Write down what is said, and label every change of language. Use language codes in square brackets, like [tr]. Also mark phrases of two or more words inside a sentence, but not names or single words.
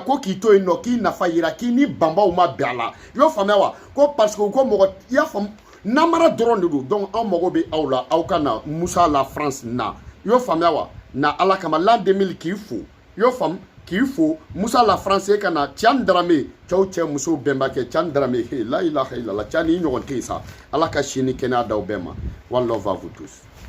[bm] ko k'i to yen nɔ k'i nafa yira k'i ni banbaw ma bɛn a la i y'o faamuya wa ko parce que ko mɔgɔ i y'a faamu namara dɔrɔn de don donc anw mago bɛ aw la aw ka na Musa la France na i y'o faamuya wa na ala kama l'an 2000 k'i fo i y'o faamu k'i fo Musa la France e ka na Tidiane Darame cɛw cɛ musow bɛnbakɛ Tidiane Darame la [ar] إله إلا الله [bm] Tidiane i ɲɔgɔn tɛ yen sa ala ka si ni kɛnɛya d'aw bɛɛ ma [en] one love [fr] à vous tous.